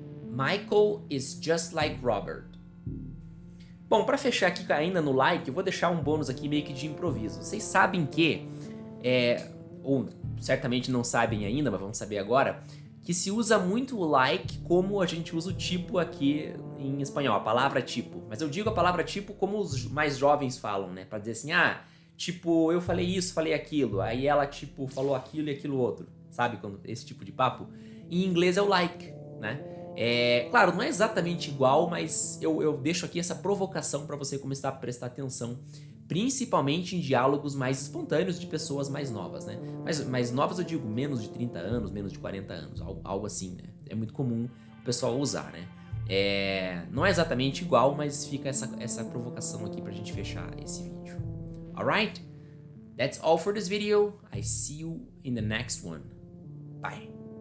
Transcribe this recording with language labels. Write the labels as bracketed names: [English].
[English] Michael is just like Robert. [Portuguese] Bom, para fechar aqui ainda no like, eu vou deixar um bônus aqui meio que de improviso. Vocês sabem que, ou certamente não sabem ainda, mas vamos saber agora, que se usa muito o like como a gente usa o tipo aqui em espanhol, a palavra tipo. Mas eu digo a palavra tipo como os mais jovens falam, né? Pra dizer assim, tipo, eu falei isso, falei aquilo, aí ela, tipo, falou aquilo e aquilo outro. Sabe? Esse tipo de papo. Em inglês é o like, né? Claro, não é exatamente igual, mas eu deixo aqui essa provocação para você começar a prestar atenção, principalmente em diálogos mais espontâneos de pessoas mais novas, né? Mas mais novas eu digo menos de 30 anos, menos de 40 anos, algo assim, né? É muito comum o pessoal usar, né? Não é exatamente igual, mas fica essa provocação aqui pra gente fechar esse vídeo. [English] Alright? That's all for this video. I see you in the next one. Bye.